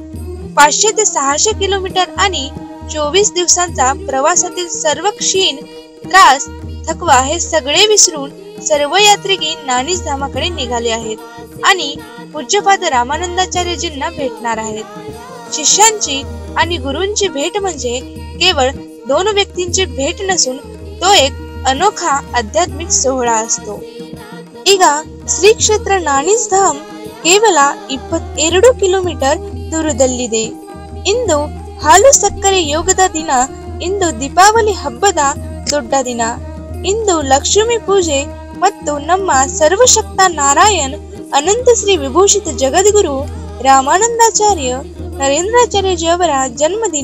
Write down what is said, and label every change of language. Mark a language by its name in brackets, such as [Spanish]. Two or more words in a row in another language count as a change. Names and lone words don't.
[Marathi] 500 ते 600 किलोमीटर आणि 24 दिवसांचा प्रवासातील सर्व क्षीण, त्रास, थकवा हे सगळे विसरून सर्व यात्रिकी नाणीज धामाकडे निघाले आहेत आणि पूज्यपाद रामानंदाचार्यजींना भेटणार आहेत. शिष्यांची आणि गुरूंची भेट म्हणजे केवळ 2 व्यक्तींची भेट नसून तो एक अनोखा आध्यात्मिक सोहळा असतो. [Kannada] ಈಗ ಶ್ರೀ ಕ್ಷೇತ್ರ ನಾಣಿಸ್ ಧಾಮ್ ಕೇವಲ 22 ಕಿಲೋಮೀಟರ್ ದೂರದಲ್ಲಿದೆ. ಇಂದು ಹಾಲು ಸಕ್ಕರೆ ಯೋಗದ ದಿನ. ಇಂದು ದೀಪಾವಳಿ ಹಬ್ಬದ ದೊಡ್ಡ ದಿನ. ಇಂದು ಲಕ್ಷ್ಮೀ ಪೂಜೆ ಮತ್ತು ನಮ್ಮ ಸರ್ವಶಕ್ತ ನಾರಾಯಣ್ ಅನಂತ ಶ್ರೀ ವಿಭೂಷಿತ ಜಗದ್ಗುರು ರಾಮಾನಂದಾಚಾರ್ಯ ನರೇಂದ್ರಾಚಾರ್ಯಜಿಯವರ ಜನ್ಮದಿನ.